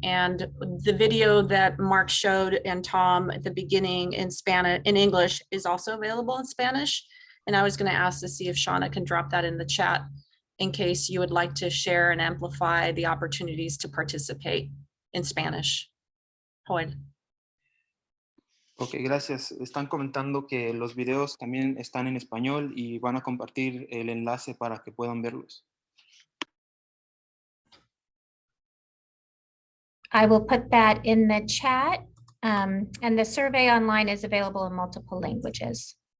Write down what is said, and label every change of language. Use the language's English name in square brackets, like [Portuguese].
[English] And the video that Mark showed and Tom at the beginning in Spanish, in English, is also available in Spanish. And I was going to ask to see if Shauna can drop that in the chat in case you would like to share and amplify the opportunities to participate in Spanish. Joel. [Spanish] Ok, gracias. Están comentando que los videos también están en español y van a compartir el enlace para que puedan verlos. [English] I will put that in the chat. And the survey online is available in multiple languages.